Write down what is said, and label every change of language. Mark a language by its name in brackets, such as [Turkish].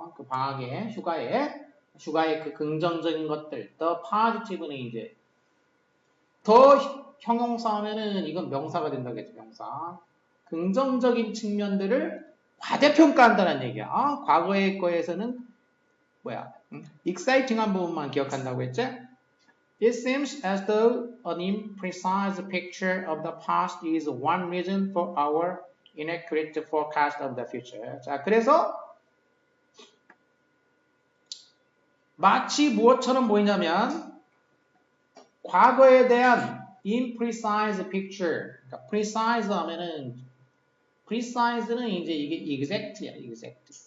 [Korean] 그 방학에, 휴가의 그 긍정적인 것들, [English] the positive [Korean] 는 이제, 더 형용사 하면은 이건 명사가 된다겠죠, 명사. 긍정적인 측면들을 과대평가한다는 얘기야. 과거의 거에서는 exciting한 부분만 기억한다고 했지? [English] It seems as though an imprecise picture of the past is one reason for our inaccurate forecast of the future. [Korean] 자, 그래서 마치 무엇처럼 보이냐면 과거에 대한 [English] imprecise picture. [Korean] 그러니까 precise 하면은 precise는 이제 이게 exact야, exact.